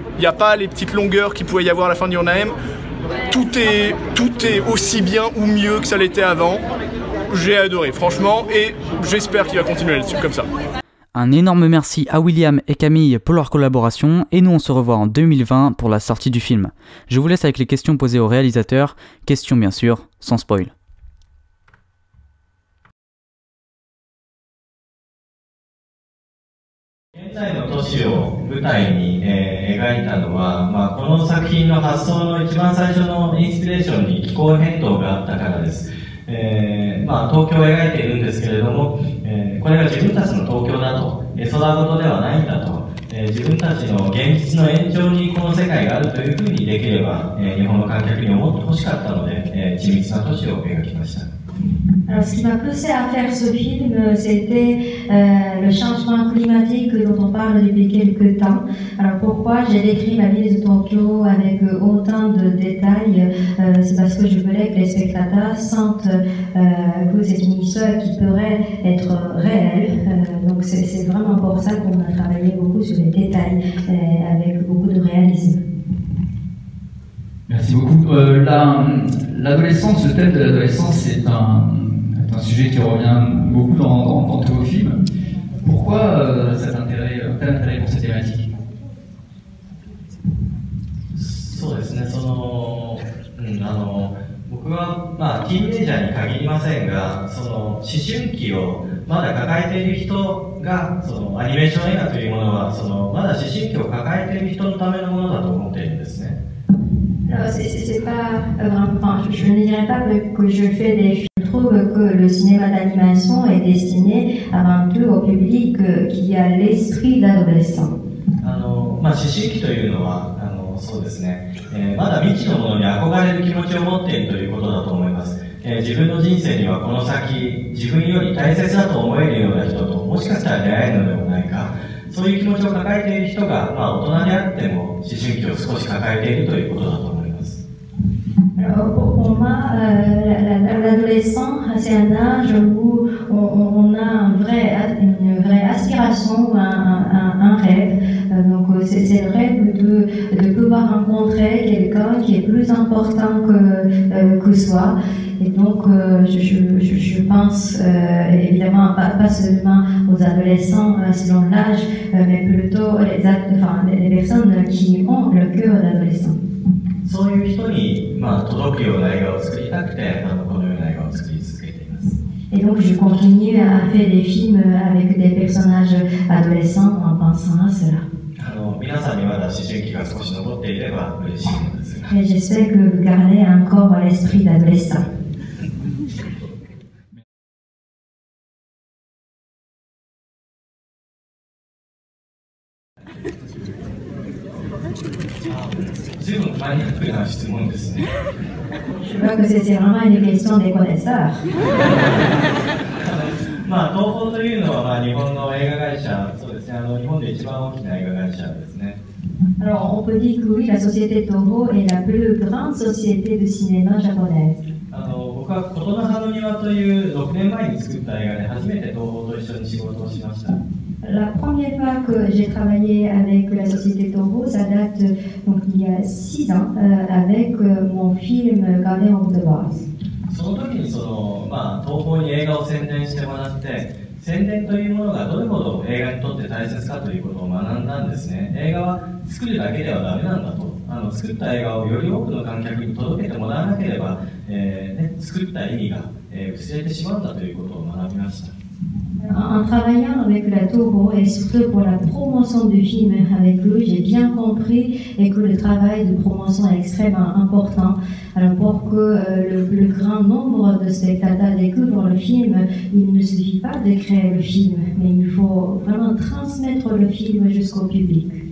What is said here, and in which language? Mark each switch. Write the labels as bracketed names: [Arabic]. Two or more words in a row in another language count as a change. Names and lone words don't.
[French] Il n'y a pas les petites longueurs qu'il pouvait y avoir à la fin de Your Name. Tout est aussi bien ou mieux que ça l'était avant. J'ai adoré, franchement, et j'espère qu'il va continuer là-dessus, comme ça. Un énorme merci à William et Camille pour leur collaboration, et nous on se revoit en 2020 pour la sortie du film. Je vous laisse avec les questions posées au réalisateur, questions bien sûr, sans spoil. [Japanese] 現在の都市を舞台に、描いたのは、この作品の発想の一番最初のインスピレーションに気候変動があったからです。東京を描いているんですけれども、これが自分たちの東京だと、空事ではないんだと、自分たちの現実の延長にこの世界があるというふうにできれば、日本の観客に思ってほしかったので、緻密な都市を描きました。 [French] Alors, ce qui m'a poussé à faire ce film, c'était le changement climatique dont on parle depuis quelques temps. Alors, pourquoi j'ai décrit la ville de Tokyo avec autant de détails? C'est parce que je voulais que les spectateurs sentent que c'est une histoire qui pourrait être réelle. Donc, c'est vraiment pour ça qu'on a travaillé beaucoup sur les détails avec beaucoup de réalisme. Merci beaucoup. L'adolescence, le thème de l'adolescence, c'est un sujet qui revient beaucoup dans tous vos films. Pourquoi tel intérêt pour cette thématique? [Japanese] そうですね、僕は、ティーンエイジャーに限りませんが、思春期をまだ抱えている人が、アニメーション映画というものは、まだ思春期を抱えている人のためのものだと思っているんですね。 [French] C'est pas vraiment, je ne dirais pas que je fais des films. Je trouve que le cinéma d'animation est destiné avant tout au public qui a l'esprit d'adolescent. [Japanese] 思春期というのは、そうですね、まだ未知のものに憧れる気持ちを持っているということだと思います。自分の人生にはこの先、自分より大切だと思えるような人ともしかしたら出会えるのではないか。そういう気持ちを抱えている人が、大人であっても思春期を少し抱えているということだと思います。 [French] Pour moi, l'adolescent, c'est un âge où on a une vraie aspiration, un rêve. Donc c'est le rêve de pouvoir rencontrer quelqu'un qui est plus important que soi. Et donc je pense évidemment pas seulement aux adolescents selon l'âge, mais plutôt les personnes qui ont le cœur d'adolescent. [Japanese] そういう人に、届くような映画を作りたくて、このような映画を作り続けています。 [French] Et donc je continue à faire des films avec des personnages adolescents en pensant à cela. [Japanese] 皆さんにまだ思春期が少し残っていれば嬉しいのですが。 [French] Et j'espère que vous gardez encore l'esprit d'adolescent. [Japanese] 随分マニアックな質問ですね。 [French] Je crois que c'est vraiment une question des connaisseurs. [Japanese] 東宝というのは、日本の映画会社、そうですね、日本で一番大きな映画会社ですね。 [French] Alors on peut dire que oui, la société Toho est la plus grande société de cinéma japonaise. [Japanese] 僕は琴ノ葉の庭という6年前に作った映画で初めて東宝と一緒に仕事をしました。 [French] La première fois que j'ai travaillé avec la société Toho, ça date donc il y a 6 ans avec mon film Garden of the Boss. [Japanese] その時に東宝に映画を宣伝してもらって、宣伝というものがどれほど映画にとって大切かということを学んだんですね。映画は作るだけではダメなんだと。作った映画をより多くの観客に届けてもらわなければ、作った意味が、薄れてしまうんだということを学びました。 [French] En travaillant avec la Toho et surtout pour la promotion du film avec lui, j'ai bien compris et que le travail de promotion est extrêmement important. Alors pour que le plus grand nombre de spectateurs découvrent le film, il ne suffit pas de créer le film, mais il faut vraiment transmettre le film jusqu'au public.